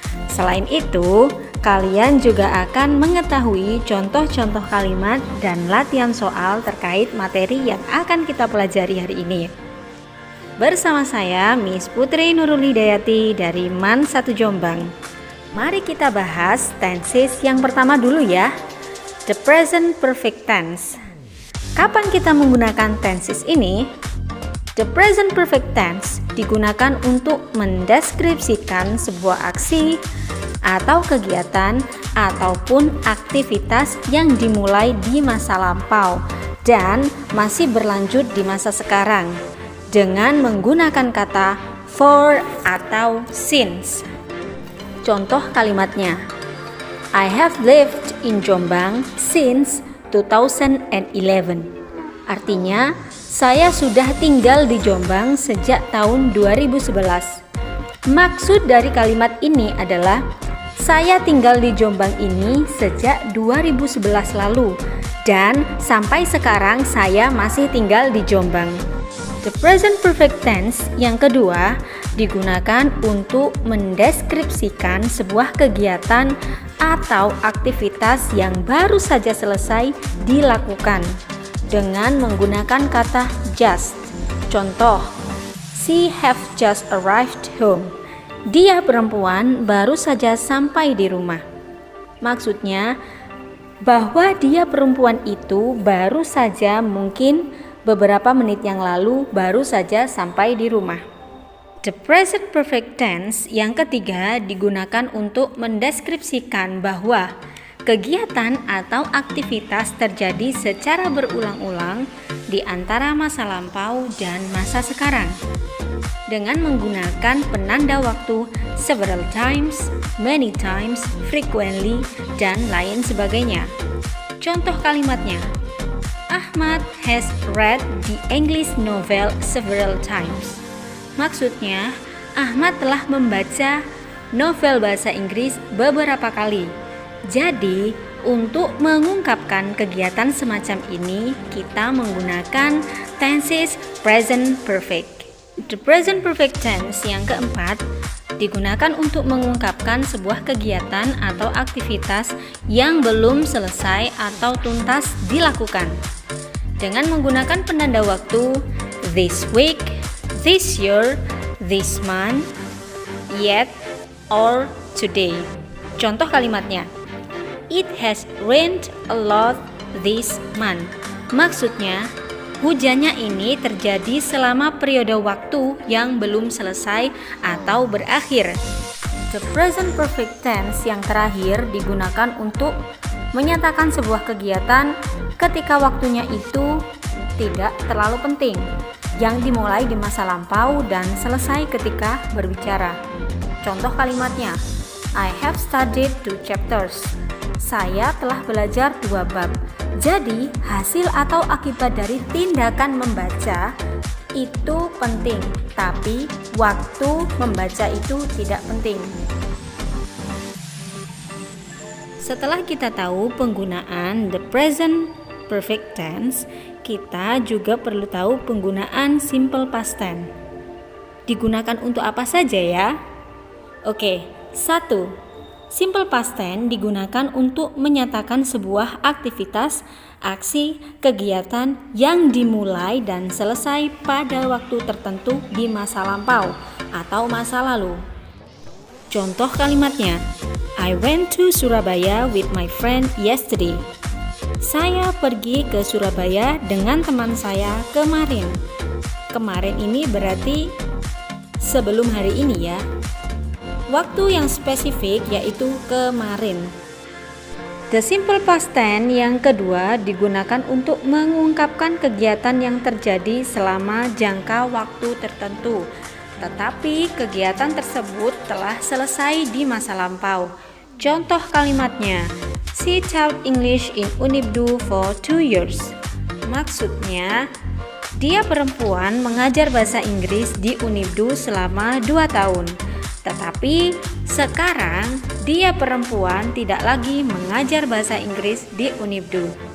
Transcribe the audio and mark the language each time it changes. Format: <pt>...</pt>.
<id>Selain itu, kalian juga akan mengetahui contoh-contoh kalimat dan latihan soal terkait materi yang akan kita pelajari hari ini. Bersama saya, Miss Putri Nurul Hidayati dari MAN 1 Jombang. Mari kita bahas tenses yang pertama dulu ya.</id> <en>The present perfect tense.</en> <id>Kapan kita menggunakan tenses ini? The present perfect tense digunakan untuk mendeskripsikan sebuah aksi atau kegiatan ataupun aktivitas yang dimulai di masa lampau dan masih berlanjut di masa sekarang dengan menggunakan kata for atau since. Contoh kalimatnya,</id> <en>I have lived in Jombang since 2011.</en> <id>Artinya, saya sudah tinggal di Jombang sejak tahun 2011. Maksud dari kalimat ini adalah saya tinggal di Jombang ini sejak 2011 lalu dan sampai sekarang saya masih tinggal di Jombang. The present perfect tense yang kedua digunakan untuk mendeskripsikan sebuah kegiatan atau aktivitas yang baru saja selesai dilakukan dengan menggunakan kata just. Contoh,</id> <en>she have just arrived home.</en> <id>Dia perempuan baru saja sampai di rumah. Maksudnya bahwa dia perempuan itu baru saja mungkin beberapa menit yang lalu baru saja sampai di rumah. The present perfect tense yang ketiga digunakan untuk mendeskripsikan bahwa kegiatan atau aktivitas terjadi secara berulang-ulang di antara masa lampau dan masa sekarang dengan menggunakan penanda waktu</id> <en>several times, many times, frequently,</en> <id>dan lain sebagainya. Contoh kalimatnya,</id> <en>Ahmad has read the English novel several times.</en> <id>Maksudnya, Ahmad telah membaca novel bahasa Inggris beberapa kali. Jadi, untuk mengungkapkan kegiatan semacam ini, kita menggunakan tenses present perfect. The present perfect tense yang keempat digunakan untuk mengungkapkan sebuah kegiatan atau aktivitas yang belum selesai atau tuntas dilakukan dengan menggunakan penanda waktu</id> <en>this week, this year, this month, yet, or today.</en> <id>Contoh kalimatnya,</id> <en>it has rained a lot this month.</en> <id>Maksudnya, hujannya ini terjadi selama periode waktu yang belum selesai atau berakhir. The present perfect tense yang terakhir digunakan untuk menyatakan sebuah kegiatan ketika waktunya itu tidak terlalu penting, yang dimulai di masa lampau dan selesai ketika berbicara. Contoh kalimatnya,</id> <en>I have studied 2 chapters.</en> <id>Saya telah belajar 2 bab. Jadi, hasil atau akibat dari tindakan membaca itu penting, tapi waktu membaca itu tidak penting. Setelah kita tahu penggunaan the present perfect tense, kita juga perlu tahu penggunaan simple past tense. Digunakan untuk apa saja ya? Oke, 1. Simple past tense digunakan untuk menyatakan sebuah aktivitas, aksi, kegiatan yang dimulai dan selesai pada waktu tertentu di masa lampau atau masa lalu. Contoh kalimatnya,</id> <en>I went to Surabaya with my friend yesterday.</en> <id>Saya pergi ke Surabaya dengan teman saya kemarin. Kemarin ini berarti sebelum hari ini ya. Waktu yang spesifik yaitu kemarin. The simple past tense yang kedua digunakan untuk mengungkapkan kegiatan yang terjadi selama jangka waktu tertentu, tetapi kegiatan tersebut telah selesai di masa lampau. Contoh kalimatnya,</id> <en>she taught English in Unibdu for 2 years.</en> <id>Maksudnya, Dia perempuan mengajar bahasa Inggris di Unibdu selama 2 tahun. Tetapi sekarang dia perempuan tidak lagi mengajar bahasa Inggris di Unibdu.</id>